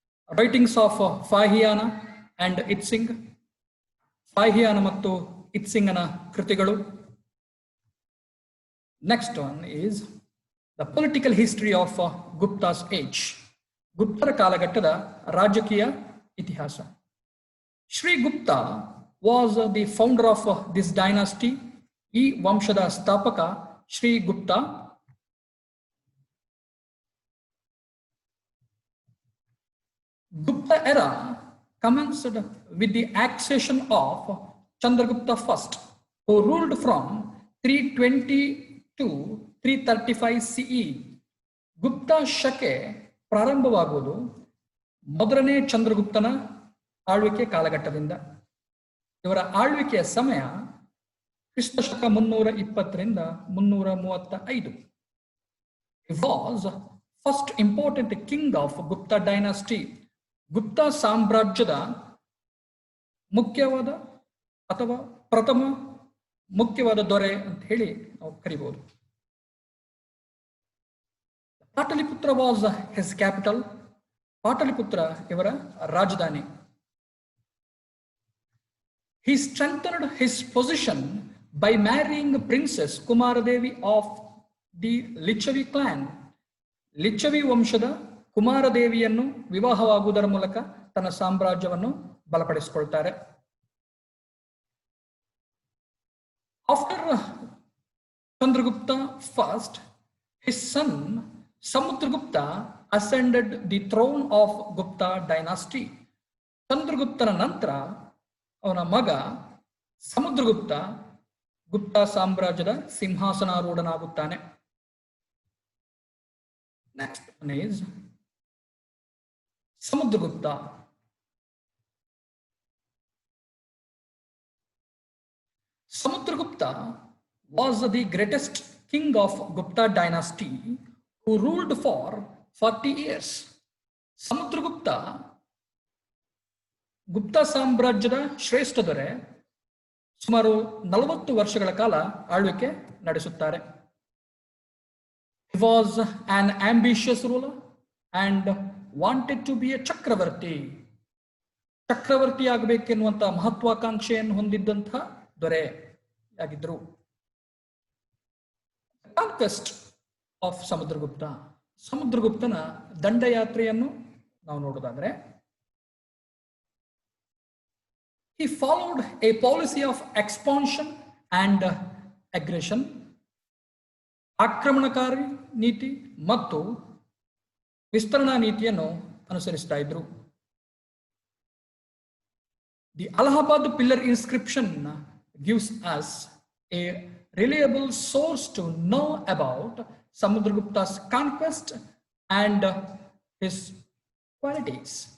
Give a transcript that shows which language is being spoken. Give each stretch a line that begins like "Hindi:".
English: writings of Fahien and Itsing,
Kannada: ಫಾಹಿಯಾನ ಮತ್ತು ಇತ್ಸಿಂಗನ ಕೃತಿಗಳು.
English: next one is the political history of Guptas age,
Kannada: ಗುಪ್ತರ ಕಾಲಘಟ್ಟದ ರಾಜಕೀಯ ಇತಿಹಾಸ.
English: Shri Gupta was the founder of this dynasty.
Kannada: ಈ ವಂಶದ ಸ್ಥಾಪಕ Shri Gupta.
English: Gupta era commenced with the accession of Chandragupta I, who ruled from 320 to 335 CE.
Kannada: Gupta ಶಕೆ ಪ್ರಾರಂಭವಾಗುವುದು ಮೊದಲನೇ ಚಂದ್ರಗುಪ್ತನ ಆಳ್ವಿಕೆ ಕಾಲಘಟ್ಟದಿಂದ. ಇವರ ಆಳ್ವಿಕೆಯ ಸಮಯ ಕ್ರಿಸ್ತ ಶಕ 320 335.
English: He was first important king of Gupta dynasty.
Kannada: Gupta ಸಾಮ್ರಾಜ್ಯದ ಮುಖ್ಯವಾದ ಅಥವಾ ಪ್ರಥಮ ಮುಖ್ಯವಾದ ದೊರೆ ಅಂತ ಹೇಳಿ ನಾವು ಕರಿಬಹುದು.
English: Pataliputra was his capital,
Kannada: Pataliputra ಇವರ ರಾಜಧಾನಿ.
English: He strengthened his position by marrying Princess Kumaradevi of the Lichavi clan.
Kannada: Lichchavi ವಂಶದ ಕುಮಾರದೇವಿಯನ್ನು ವಿವಾಹವಾಗುವುದರ ಮೂಲಕ ತನ್ನ ಸಾಮ್ರಾಜ್ಯವನ್ನು ಬಲಪಡಿಸಿಕೊಳ್ತಾರೆ.
English: After Chandragupta first, his son Samudragupta ascended the throne of Gupta dynasty.
Kannada: ಚಂದ್ರಗುಪ್ತನ ನಂತರ ಅವನ ಮಗ ಸಮುದ್ರಗುಪ್ತ ಗುಪ್ತ ಸಾಮ್ರಾಜ್ಯದ ಸಿಂಹಾಸನಾರೂಢನಾಗುತ್ತಾನೆ.
English: Next one is Samudragupta. Samudragupta was the greatest king of Gupta dynasty who ruled for 40 years.
Kannada: Samudragupta ಗುಪ್ತ ಸಾಮ್ರಾಜ್ಯದ ಶ್ರೇಷ್ಠ ದೊರೆ, ಸುಮಾರು 40 ವರ್ಷಗಳ ಕಾಲ ಆಳ್ವಿಕೆ ನಡೆಸುತ್ತಾರೆ.
English: He was an ambitious ruler and wanted to be a chakravarti.
Kannada: Chakravarti ಆಗಬೇಕೆನ್ನುವಂತಹ ಮಹತ್ವಾಕಾಂಕ್ಷೆಯನ್ನು ಹೊಂದಿದ್ದಂತಹ ದೊರೆಯಾಗಿದ್ದರು.
English: conquest of Samudragupta,
Kannada: ಸಮುದ್ರಗುಪ್ತನ ದಂಡಯಾತ್ರೆಯನ್ನು ನಾವು ನೋಡೋದಾದ್ರೆ,
English: he followed a policy of expansion and aggression.
Kannada: ಆಕ್ರಮಣಕಾರಿ ನೀತಿ ಮತ್ತು ವಿಸ್ತರಣಾ ನೀತಿಯನ್ನು ಅನುಸರಿಸ್ತಾ ಇದ್ರು.
English: The Allahabad pillar inscription gives us a reliable source to know about Samudragupta's conquest and his qualities.